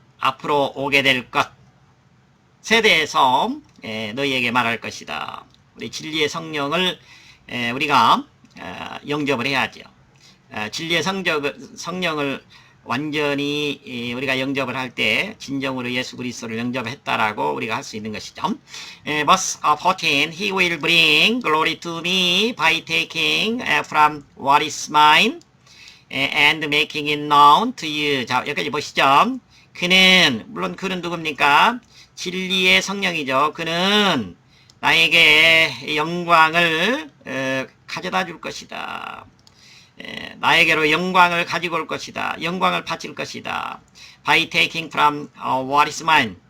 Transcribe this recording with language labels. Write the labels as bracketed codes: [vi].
[ko] 앞으로 오게 될 것에 대해서 너희에게 말할 것이다. 우리 진리의 성령을 우리가 영접을 해야죠. 진리의 성령을 완전히 우리가 영접을 할 때 진정으로 예수 그리스도를 영접했다라고 우리가 할 수 있는 것이죠. [en] Verse 14. He will bring glory to me by taking from what is mine and making it known to you. [ko] 자, 여기까지 보시죠. 물론 그는 누굽니까? 진리의 성령이죠. 그는 나에게 영광을 가져다 줄 것이다. 나에게로 영광을 가지고 올 것이다. 영광을 바칠 것이다. [en] By taking from what is mine.